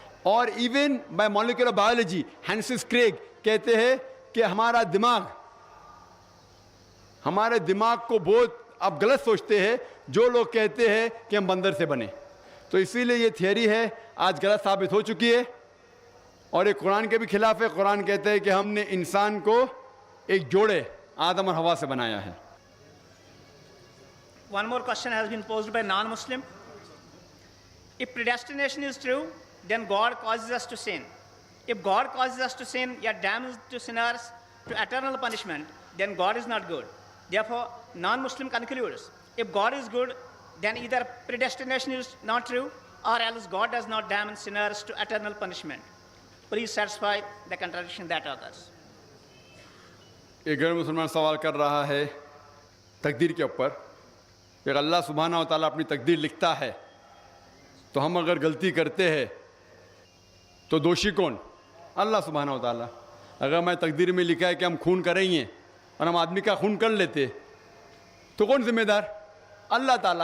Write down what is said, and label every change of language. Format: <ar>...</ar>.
<hi>और</hi> <en>even by molecular biology</en> <hi>हैंसिस Craig कहते हैं कि हमारे दिमाग को बहुत आप गलत सोचते हैं जो लोग कहते हैं कि हम बंदर से बने। तो इसीलिए ये थियरी है आज गलत साबित हो चुकी है और ये कुरान के भी खिलाफ है। कुरान कहते हैं कि हमने इंसान को एक जोड़े आदम और हवा से बनाया है।</hi> <en>One more question has been posed by non-Muslim. If predestination is true, then God causes us to sin. If God causes us to sin, yet damns to sinners to eternal punishment, then God is not good. Therefore, non-Muslim concludes, if God is good, then either predestination is not true, or else God does not damn sinners to eternal punishment. Please satisfy the contradiction that occurs.</en> <hi>एक गैर मुसलमान सवाल कर रहा है तकदीर के ऊपर कि अल्लाह सुब्हाना व तआला अपनी तकदीर लिखता है, तो हम अगर गलती करते हैं तो दोषी कौन? अल्लाह सुब्हाना व तआला। अगर मैं तकदीर में लिखा है कि हम खून करेंगे और हम आदमी का खून कर लेते तो कौन जिम्मेदार? अल्लाह ताला।</hi>